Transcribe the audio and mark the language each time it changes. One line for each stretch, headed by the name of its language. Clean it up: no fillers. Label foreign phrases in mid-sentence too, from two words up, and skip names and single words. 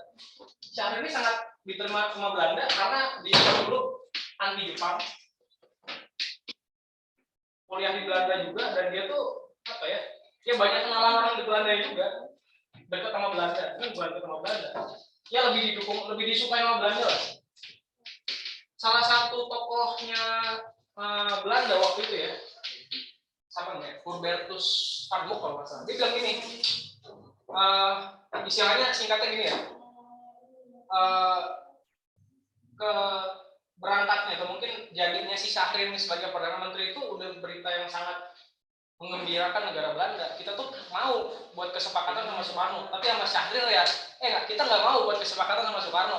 Indonesian: Syahrir ini sangat diterima sama Belanda karena dia dulu anti Jepang, kuliah di Belanda juga, dan dia tuh apa ya? Ya banyak kenalan orang di Belanda juga, dekat sama Belanda, ini bukan dekat sama Belanda. Ya lebih didukung, lebih disukai sama Belanda lah. Salah satu tokohnya Belanda waktu itu ya, siapa nih? Hubertus van Mook kalau nggak salah. Dia bilang gini, istilahnya singkatnya gini ya, berangkatnya atau mungkin jadinya si Syahrir ini sebagai perdana menteri itu udah berita yang sangat menggembirakan negara Belanda. Kita tuh mau buat kesepakatan sama Soekarno, tapi sama Syahrir ya, kita nggak mau buat kesepakatan sama Soekarno.